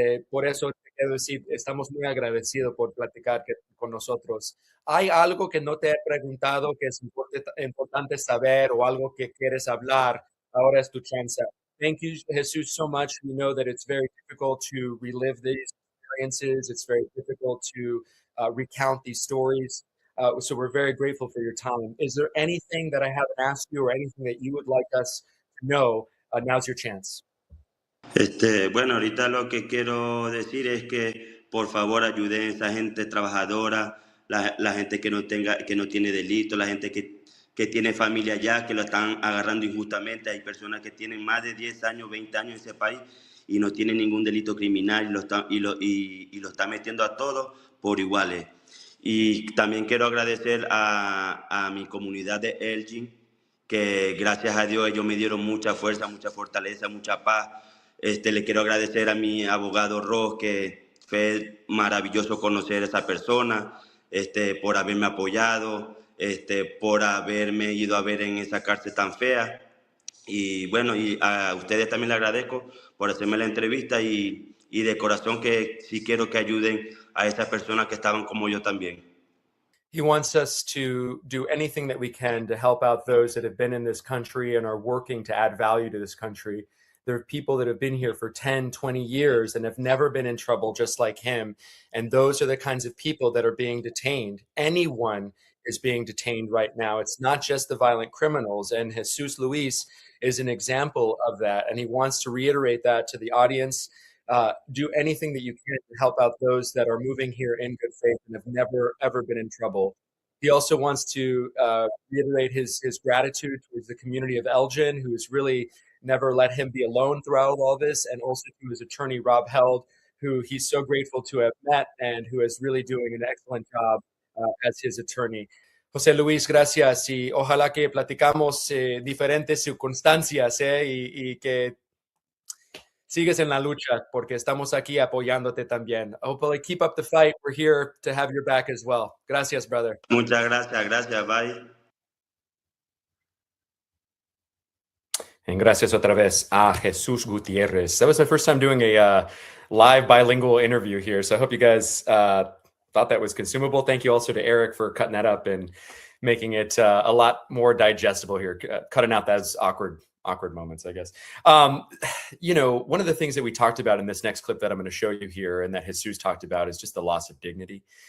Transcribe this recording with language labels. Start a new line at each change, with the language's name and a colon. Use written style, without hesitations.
Spanish: Por eso te quiero decir, estamos muy agradecidos por platicar con nosotros. ¿Hay algo que no te he preguntado que es importante saber o algo que quieres hablar? Ahora es tu chance.
English: Thank you, Jesus, so much. We know that it's very difficult to relive these experiences. It's very difficult to recount these stories. So we're very grateful for your time. Is there anything that I haven't asked you or anything that you would like us to know? Now's your chance.
Spanish: Bueno, ahorita lo que quiero decir es que por favor ayuden a esa gente trabajadora, la gente que no tiene delito, la gente que tiene familia allá, que lo están agarrando injustamente. Hay personas que tienen más de 10 años, 20 años en ese país y no tienen ningún delito criminal y lo están metiendo a todos por iguales. Y también quiero agradecer a mi comunidad de Elgin, que gracias a Dios ellos me dieron mucha fuerza, mucha fortaleza, mucha paz. Le quiero agradecer a mi abogado Ross, que fue maravilloso conocer a esa persona, por haberme apoyado, por haberme ido a ver en esa cárcel tan fea. Y bueno, y a ustedes también les agradezco por hacerme la entrevista y de corazón que sí quiero que ayuden a esas personas que estaban como yo también.
English: He wants us to do anything that we can to help out those that have been in this country and are working to add value to this country. There are people that have been here for 10, 20 years and have never been in trouble, just like him. And those are the kinds of people that are being detained. Anyone is being detained right now. It's not just the violent criminals. And Jesus Luis is an example of that. And he wants to reiterate that to the audience. Do anything that you can to help out those that are moving here in good faith and have never, ever been in trouble. He also wants to reiterate his gratitude towards the community of Elgin, who's really never let him be alone throughout all this, and also to his attorney, Rob Held, who he's so grateful to have met and who is really doing an excellent job as his attorney.
Spanish: José Luis, gracias y ojalá que platicamos diferentes circunstancias y que sigues en la lucha porque estamos aquí apoyándote también.
English: Hopefully keep up the fight. We're here to have your back as well.
Spanish: Gracias,
English: brother.
Spanish: Muchas gracias, bye.
English: And
Spanish: gracias otra vez a Jesus Gutierrez.
English: That was my first time doing a live bilingual interview here. So I hope you guys thought that was consumable. Thank you also to Eric for cutting that up and making it a lot more digestible here, cutting out those awkward moments, I guess. One of the things that we talked about in this next clip that I'm going to show you here and that Jesus talked about is just the loss of dignity.